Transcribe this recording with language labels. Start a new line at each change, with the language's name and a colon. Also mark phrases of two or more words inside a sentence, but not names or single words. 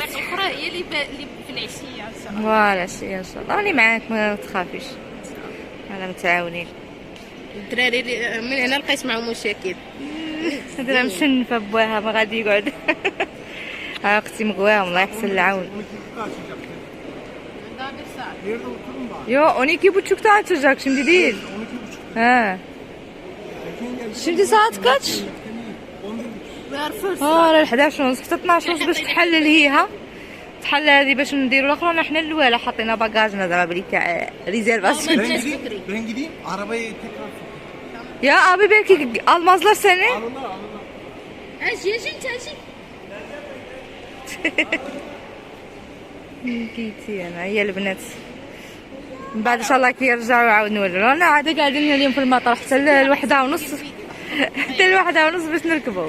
Arabic: الاخرى هي اللي في العشيه ان شاء الله. فوالا العشيه ان شاء الله راني معاك ما تخافيش، انا متعاونين. الدراري من هنا لقيت معهم مشاكل. هذا مشنفه بواها ما غادي يقعد. ها اختي مقواهم الله يحسن العون.
Turkish: Yo 12.30'da açacak şimdi değil. He. Şimdi saat kaç?
Arabic: اه 11 ونص حتى 12 ونص باش تحلل هيها. تحل هذه باش نديروا الاخرى. حنا الاولى حطينا باكاجنا زعما بلي تاع ريزيرفاسيون.
Turkish: Ben gideyim, arabayı tekrar. Ya abi belki almazlar seni. Alırlar.
Arabic: اجي انت اجي. كيتي انا هي البنات من بعد ان شاء الله كيرجعوا يعاود نولوا. انا عاد قاعدين اليوم في المطار حتى الوحده ونص. حتى الوحده ونص باش نركبوا.